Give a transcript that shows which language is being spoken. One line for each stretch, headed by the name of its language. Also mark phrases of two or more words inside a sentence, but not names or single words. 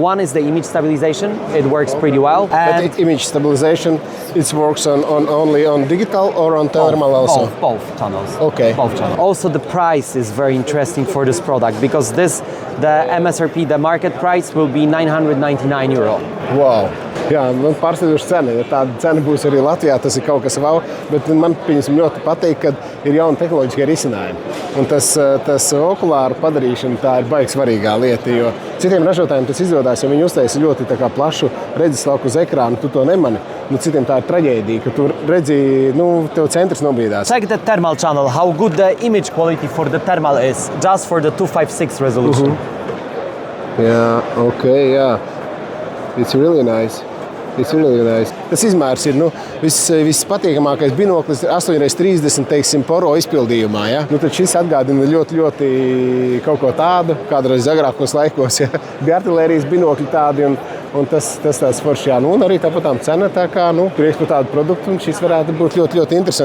English: One is the image stabilization. It works pretty well. But image stabilization, it works only on digital or on thermal also? Both channels. Okay. Both channels. Also, the price is very interesting for this product because the MSRP, the market price, will be €999. Wow.
Latvian: Jā, man pārsteidzoša cena. Ja tāda cena būs arī Latvijā, tas ir kaut kas wow. Bet man ļoti patīk, ka ir jauna tehnoloģiskie risinājumi. Un tas okulāru padarīšana, tā ir baigi svarīgā lieta, jo citiem ražotājiem tas izdodas, jo viņi uztaisa ļoti tā kā plašu redzeslauku uz ekrānu, tu to nemani. Citiem tā ir traģēdija, ka tu redzi, tev centrs nobīdās.
English: Check the thermal channel, how good the image quality for the thermal is, just for the 256 resolution.
Latvian: Jā, okay, jā.
English: It's really nice. It's really nice.
Latvian: Tas izmērs ir vispatīkamākais binoklis 8x30, teiksim, poro izpildījumā. Ja? Tad šis atgādina ļoti kaut ko tādu, kādreiz agrākos laikos. Ja? Bija artilērijas binokļi tādi, un Un tas tāds forši, jā. Nu, un arī tāpat cena tā kā, prieks par tādu produktu, un šis varētu būt ļoti, ļoti interesants.